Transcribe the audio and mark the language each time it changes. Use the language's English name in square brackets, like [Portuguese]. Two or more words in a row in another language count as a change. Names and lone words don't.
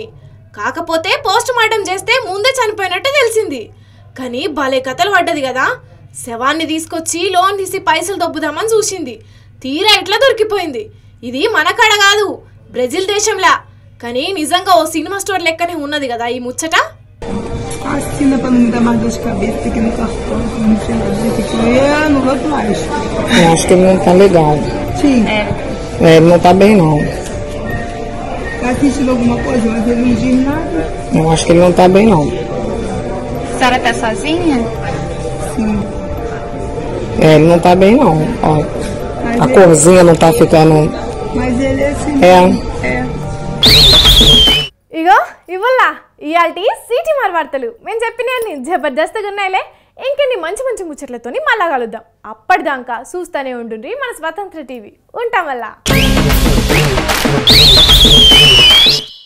[Telugu] కాకపోతే [English] post mortem [Telugu] చేస్తే ముందే చనిపోయినట్టు తెలిసింది. కానీ భలే కథలు పడ్డది కదా. శవాన్ని తీసుకొచ్చి లోన్ తీసి పైసలు దొబ్బుదామని చూసింది. తీరా ఇట్లా దొరికిపోయింది. ఇది మన కాడ కాదు, బ్రెజిల్ దేశంలా. కానీ నిజంగా ఓ [English] cinema store [Telugu] లెక్కనే ఉన్నది కదా ఈ ముచ్చట. [Portuguese] Assina pra não me dar mais dor de cabeça aqui no cartão. Não sei eu não vou mais. Eu acho que ele não tá legal. Sim. Ele não tá bem, não. Tá sentindo alguma coisa, mas ele não diz nada. Eu acho que ele não tá bem, não. A senhora tá sozinha? Sim. Ele não tá bem, não. Ó, a corzinha não tá ficando... Mas ele é assim. É. [Telugu] ఇగో ఇవ్వల్లా ఇయాల్టి సిటీ మార్ వార్తలు మేము చెప్పినన్ని జబర్దస్త్గా ఉన్నాయిలే. ఇంకెన్ని మంచి మంచి ముచ్చట్లతోని మళ్ళా కలుద్దాం. అప్పటిదాకా చూస్తూనే ఉండుండ్రి మన స్వతంత్ర టీవీ. ఉంటాం వల్ల.